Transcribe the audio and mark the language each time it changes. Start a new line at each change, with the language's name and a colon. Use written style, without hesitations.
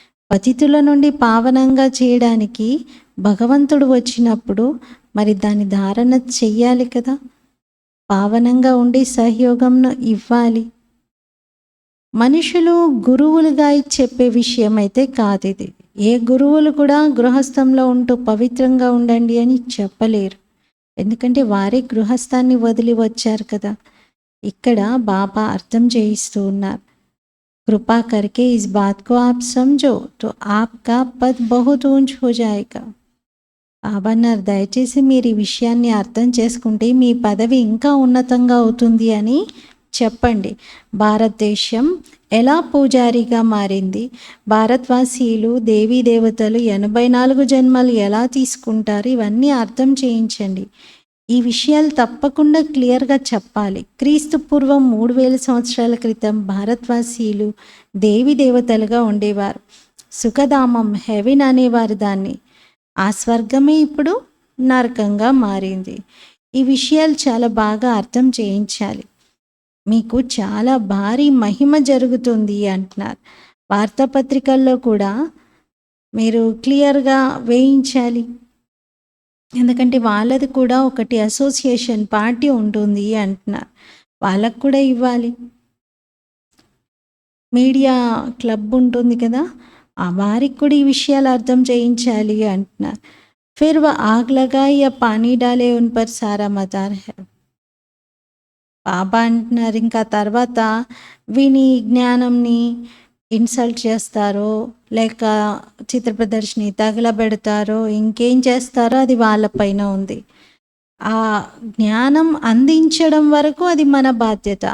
Telugu: పతితుల నుండి పావనంగా చేయడానికి భగవంతుడు వచ్చినప్పుడు మరి దాని ధారణ చెయ్యాలి కదా, పావనంగా ఉండి సహయోగంను ఇవ్వాలి. మనుషులు గురువులుగా చెప్పే విషయం అయితే కాదు ఇది. ఏ గురువులు కూడా గృహస్థంలో ఉంటూ పవిత్రంగా ఉండండి అని చెప్పలేరు. ఎందుకంటే వారే గృహస్థాన్ని వదిలి వచ్చారు కదా. ఇక్కడ బాబా అర్థం చేయిస్తూ ఉన్నారు,
Hindi: कृपा करके इस बात को आप समझो तो आपका पद बहुत ऊंच हो जाएगा.
Telugu: బాబా అన్నారు, దయచేసి మీరు ఈ విషయాన్ని అర్థం చేసుకుంటే మీ పదవి ఇంకా ఉన్నతంగా అవుతుంది అని చెప్పండి. భారతదేశం ఎలా పూజారిగా మారింది, భారతవాసీలు దేవీ దేవతలు 84 జన్మలు ఎలా తీసుకుంటారు, ఇవన్నీ అర్థం చేయించండి. ఈ విషయాలు తప్పకుండా క్లియర్గా చెప్పాలి. క్రీస్తు పూర్వం 3000 సంవత్సరాల క్రితం భారతవాసీలు దేవీ దేవతలుగా ఉండేవారు. సుఖధామం, హెవెన్ అనేవారు దాన్ని. ఆ స్వర్గమే ఇప్పుడు నరకంగా మారింది. ఈ విషయాలు చాలా బాగా అర్థం చేయించాలి. మీకు చాలా భారీ మహిమ జరుగుతుంది అంటున్నారు. వార్తాపత్రికల్లో కూడా మీరు క్లియర్గా వేయించాలి. ఎందుకంటే వాళ్ళది కూడా ఒకటి అసోసియేషన్ పార్టీ ఉంటుంది అంటున్నారు, వాళ్ళకు కూడా ఇవ్వాలి. మీడియా క్లబ్ ఉంటుంది కదా, ఆ వారికి కూడా ఈ విషయాలు అర్థం చేయించాలి అంటున్నారు.
Hindi: फिर वह आग लगाए या पानी डाले उन पर सारा मदार है.
Telugu: బాబా అంటున్నారు, ఇంకా తర్వాత విని జ్ఞానంని ఇన్సల్ట్ చేస్తారో లేక చిత్ర ప్రదర్శని తగలబెడతారో ఇంకేం చేస్తారో అది వాళ్ళపైన ఉంది. ఆ జ్ఞానం అందించడం వరకు అది మన బాధ్యత.